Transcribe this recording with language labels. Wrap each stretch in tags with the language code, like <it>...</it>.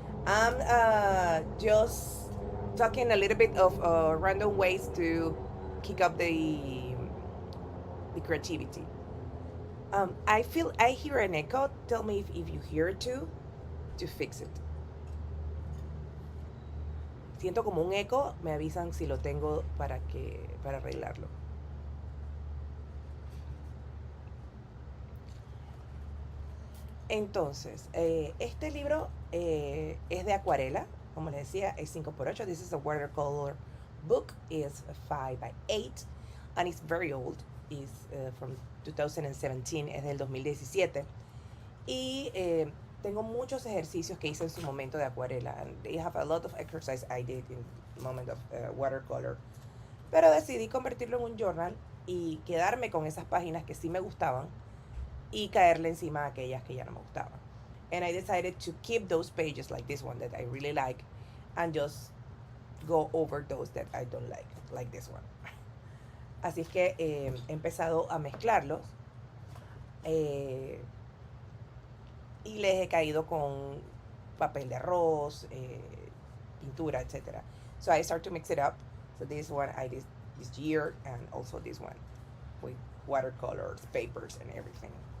<en>I'm just talking a little bit of random ways to kick up the creativity. I hear an echo. Tell me if you hear it too, to fix it.</en> <es>Siento como un eco, me avisan si lo tengo para arreglarlo. Entonces, este libro es de acuarela, como les decía, es 5x8.</es> <en>This is a watercolor book. It's 5x8 and it's very old. It's from 2017,</en> <es>es del 2017. Y tengo muchos ejercicios que hice en su momento de acuarela.</es> <en>And they have a lot of exercise I did in the moment of watercolor.</en> <es>Pero decidí convertirlo en un journal y quedarme con esas páginas que sí me gustaban y caerle encima a aquellas que ya no me gustaban.</es> <en>And I decided to keep those pages like this one that I really like and just go over those that I don't like this one.</en> <es>Así es que he empezado a mezclarlos y les he caído con papel de arroz, pintura, etc.</es> <en>So I start to mix it up. So this one I did this year and also this one with watercolors, papers and everything.</en>